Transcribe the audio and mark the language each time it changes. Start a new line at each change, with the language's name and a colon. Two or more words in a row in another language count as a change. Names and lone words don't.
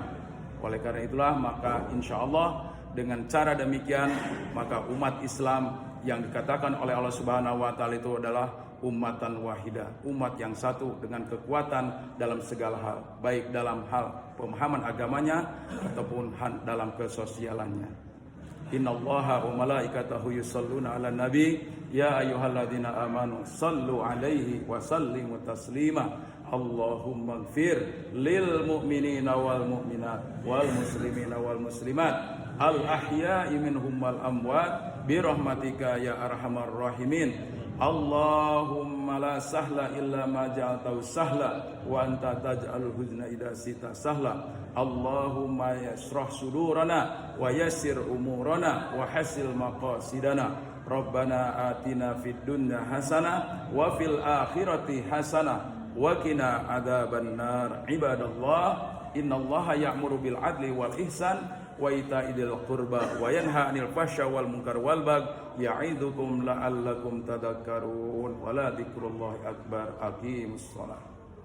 Indonesian: Oleh karena itulah maka
Arabic: إن شاء الله
Indonesian: dengan cara demikian maka umat Islam yang dikatakan oleh Allah
Arabic: سبحانه وتعالى
Indonesian: itu adalah
Arabic: أمة واحدة,
Indonesian: umat yang satu dengan kekuatan dalam segala hal, baik dalam hal pemahaman agamanya ataupun dalam kesosialannya.
Arabic: إن الله وملائكته يصلون على النبي يا أيها الذين آمنوا صلوا عليه وسلموا تسليما. اللهم اغفر للمؤمنين والمؤمنات والمسلمين والمسلمات الأحياء منهم والأموات برحمتك يا أرحم الراحمين. اللهم لا سهل إلا ما جعلته سهلا وأنت تجعل الحزن إذا شئت سهلا. اللهم اشرح صدورنا ويسر أمورنا وحصل مقاصدنا. ربنا آتنا في الدنيا حسنة وفي الآخرة حسنة وقنا عذاب النار. عباد الله إن الله يأمر بالعدل والإحسان وإيتاء ذي القربى وينهى عن الفحشاء والمنكر والبغي يعظكم لعلكم تذكرون. ولذكر الله أكبر. أقيموا الصلاة.